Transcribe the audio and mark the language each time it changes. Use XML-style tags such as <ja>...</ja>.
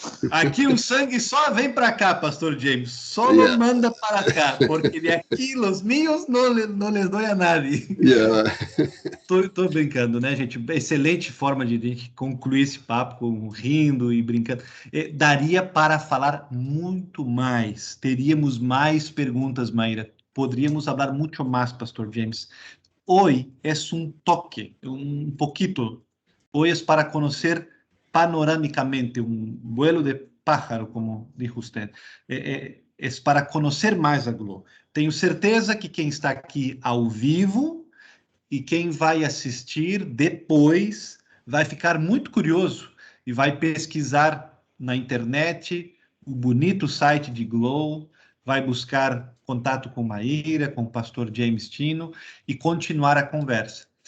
<pt>Aqui o sangue só vem para cá, Pastor James. Só manda para cá, porque de aqui os meus não</pt> <es>les dou a nadie.</es> <pt>Tô brincando, né, gente? Excelente forma de concluir esse papo, rindo e brincando. Daria para falar muito mais. Teríamos mais perguntas, Maíra. Podríamos falar muito mais, Pastor James.</pt> <es>Hoy es un toque, un poquito. Hoy es para conocer panorámicamente, un vuelo de pájaro, como dijo usted. Es para conocer mais a GLO.</es> <pt>Tenho certeza que quem está aqui ao vivo e quem vai assistir depois vai ficar muito curioso e vai pesquisar na internet o bonito site de Glow, vai buscar contato com Maíra, com o pastor James Tino e continuar a conversa.</pt>